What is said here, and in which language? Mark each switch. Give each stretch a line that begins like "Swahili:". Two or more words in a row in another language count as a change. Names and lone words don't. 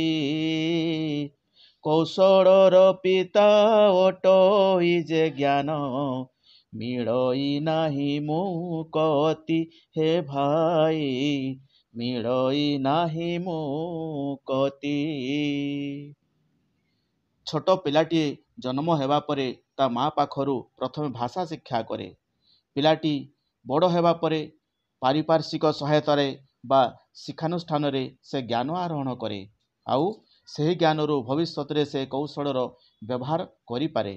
Odia: କୌଶଳର ପିତା ଅଟଇ ଯେ ଜ୍ଞାନ ମିଳଇ ନାହିଁ ମୁକତି। ହେ ଭାଇ ମିଳଇ ନାହିଁ ମୁକତି। ଛୋଟ ପିଲାଟି ଜନ୍ମ ହେବା ପରେ ତା ମାଆ ପାଖରୁ ପ୍ରଥମେ ଭାଷା ଶିକ୍ଷା କରେ। ପିଲାଟି ବଡ଼ ହେବା ପରେ ପାରିପାର୍ଶ୍ୱିକ ସହାୟତାରେ ବା ଶିକ୍ଷାନୁଷ୍ଠାନ ସେ ଜ୍ଞାନ ଆହରଣ କରେ ଆଉ ସହି ଜ୍ଞାନରୁ ଭବିଷ୍ୟତ ସେ କୌଶଳର ବ୍ୟବହାର କରିପାରେ।